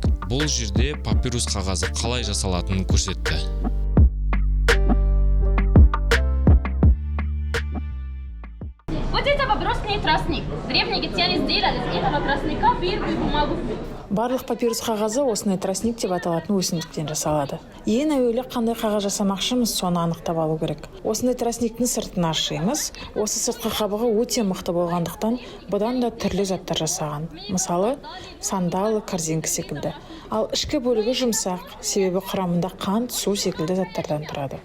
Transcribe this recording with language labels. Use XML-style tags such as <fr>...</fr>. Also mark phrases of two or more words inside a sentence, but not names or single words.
<kk>Бұл жерде папирус қағазы қалай жасалатынын көрсетті.</kk> <ru>Вот это папирусный тростник. Древние египтяне сделали из этого тростника первую бумагу.</ru> <kk>Барлық папирус қағазы осындай тростник деп аталатын өсімдіктен жасалады. Ең әуелі қандай қағаз жасамақшымыз, соны анықтап алу керек. Осындай тростниктің сыртын ашимыз. Осы сыртқы қабығы өте мықты болғандықтан, бұдан да түрлі заттар жасаған. Мысалы, сандалы, корзинка секілді. Ал ішкі бөлігі жұмсақ, себебі құрамында қант, су секілді заттардан тұрады.</kk>